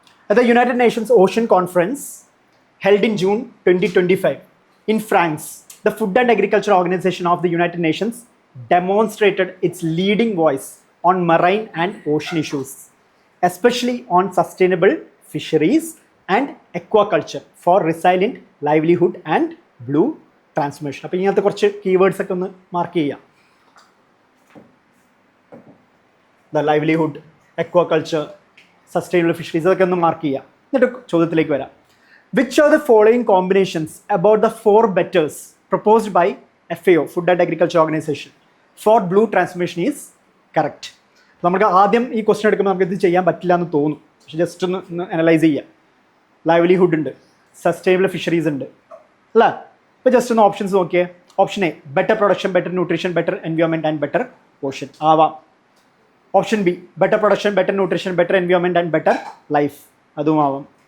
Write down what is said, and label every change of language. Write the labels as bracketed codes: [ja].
[en] At the United Nations Ocean Conference held in June 2025 in France, the Food and Agriculture Organization of the United Nations demonstrated its leading voice on marine and ocean issues, especially on sustainable fisheries and aquaculture for resilient livelihood and blue transformation. [ml] അപ്പോൾ ഇങ്ങനത്തെ കുറച്ച് keywords ഒക്കെ ഒന്ന് mark ചെയ്യാം. The livelihood, aquaculture, sustainable fisheries, ഇതൊക്കെ ഒന്ന് mark ചെയ്യാം. എന്നിട്ട് ചോദ്യത്തിലേക്ക് വരാം. [en] Which are the following combinations about the 4 betters proposed by FAO, Food and Agriculture Organization, for blue transformation is correct? [ml] നമുക്ക് ആദ്യം ഈ ക്വസ്റ്റൻ എടുക്കുമ്പോൾ നമുക്കിത് ചെയ്യാൻ പറ്റില്ല എന്ന് തോന്നും, പക്ഷെ ജസ്റ്റ് ഒന്ന് അനലൈസ് ചെയ്യാം. ലൈവ്ലിഹുഡ് ഉണ്ട്, സസ്റ്റൈനബിൾ ഫിഷറീസ് ഉണ്ട് അല്ലേ? ഇപ്പോൾ ജസ്റ്റ് ഒന്ന് ഓപ്ഷൻസ് നോക്കിയേ. [en] Option A better production, better nutrition, better environment and better ocean ആവാം. Option B better production, better nutrition, better environment and better life, [ml] അതും ആവാം.